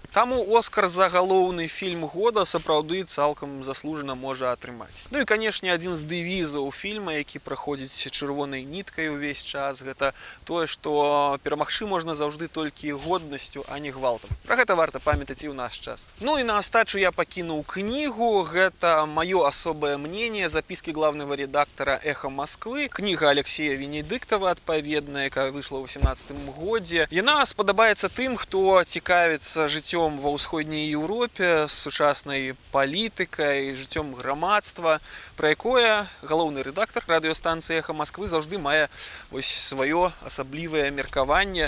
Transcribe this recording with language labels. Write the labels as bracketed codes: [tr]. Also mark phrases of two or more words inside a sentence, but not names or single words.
[be] Таму Оскар за галоўны фільм года сапраўды цалкам заслужана можа атрымаць. Ну і, канешне, адзін з дэвізаў фільма, які праходзіць чырвонай ніткай увесь час, гэта тое, што перамагчы можна заўжды толькі годнасцю, а не гвалтам. Пра гэта варта памятаць і ў наш час. Ну і на астачу я пакінуў кнігу. Гэта маё асобае мнение, записки главного редактора «Эхо Москвы». Кніга Алексея Венедыктова, адпаведная, якая выйшла ў 18 годзе. Яна спадабаецца тым, хто цікавіцца жыццём ва ўсходняй Еўропе, сучаснай палітыкай, жыццём грамадства, пра якое галоўны рэдактар радыёстанцыі «Эхо Москвы» заўжды мае вось сваё асаблівае меркаванне.